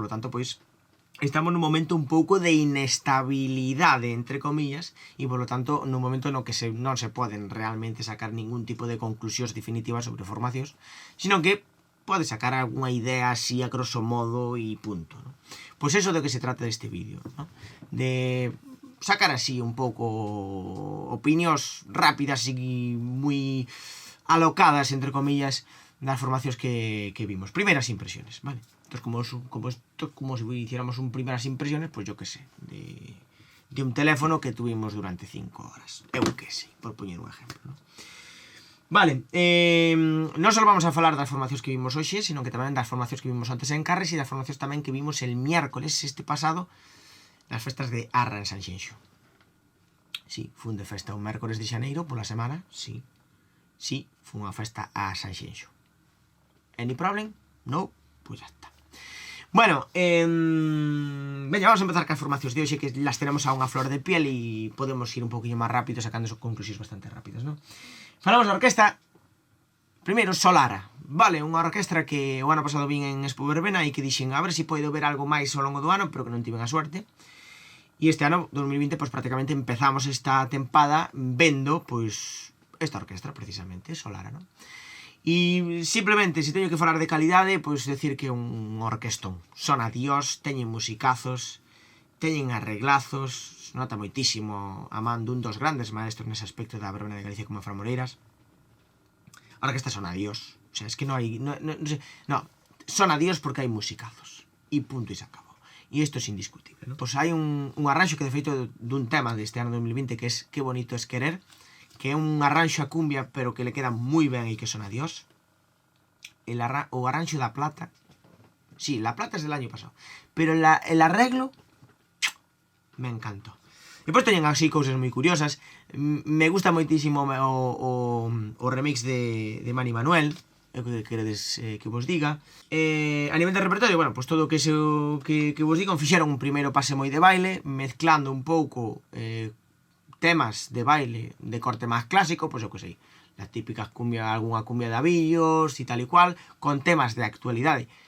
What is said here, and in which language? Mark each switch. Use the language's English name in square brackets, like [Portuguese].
[Spanish] Por lo tanto, [Galician] pois, estamos nun momento un pouco de inestabilidade, entre comillas, e, por lo tanto, nun momento no que non se poden realmente sacar ningún tipo de conclusións definitivas sobre formacións, sino que pode sacar algunha idea así a grosso modo e punto, non? Pois eso de que se trata deste vídeo, non? De sacar así un pouco opinións rápidas e moi alocadas, entre comillas, das formacións que vimos. [Spanish] Primeras impresiones, vale? Entonces, como si hiciéramos un primeras impresiones, pues yo que sé, de un teléfono que tuvimos durante 5 horas. [Galician] Eu que sei, por poñer un ejemplo, ¿no? Vale, non só vamos a falar das formacións que vimos hoxe, sino que tamén das formacións que vimos antes en Carres e das formacións tamén que vimos el miércoles este pasado nas festas de Arra en Sanxenxo. Sí, fun de festa un mércores de xaneiro pola semana, sí. Sí, fue unha festa a Sanxenxo. [English] Any problem? [Galician] No? [Spanish] Pues ya está. [Galician] Bueno, veña, vamos a empezar cas formacións de hoxe, [Spanish] que las tenemos [Galician] a unha flor de piel e podemos ir un poquinho máis rápido sacando conclusións bastante rápidas, ¿no? Falamos da orquesta. Primeiro, Solara. Vale, unha orquestra que o ano pasado vin en Expo Verbena e que dixen a ver se podo ver algo máis ao longo do ano, pero que non tiven a suerte. E este ano, 2020, pues prácticamente empezamos esta tempada vendo, pues, esta orquestra, precisamente, Solara, ¿no? E simplemente, se teño que falar de calidade, pois decir que é un orquestón. Son a Dios, teñen musicazos, teñen arreglazos, nota moitísimo a man dun dos grandes maestros nese aspecto da Verbena de Galicia como Fran Moreiras. A orquesta son a Dios. O sea, es que non hai... No, son a Dios porque hai musicazos. E punto, e se acabou. E isto é indiscutible, ¿no? Pois hai un arranxo que, de feito, dun tema deste ano 2020 que é Que bonito es querer, que é un arranxo a cumbia, pero que le queda moi ben e que son a Dios. O arranxo da plata, [Spanish] sí, la plata es del año pasado, pero el arreglo me encantó. [Galician] Depois teñen así cousas moi curiosas. Me gusta moitísimo o remix de Manny Manuel, que queredes que vos diga. A nivel de repertorio, bueno, pues todo o que vos diga, fixeron un primeiro pase moi de baile, mezclando un pouco temas de baile de corte máis clásico, pois eu que sei, las típicas cumbia, algunha cumbia de avillos e tal e cual, con temas de actualidade.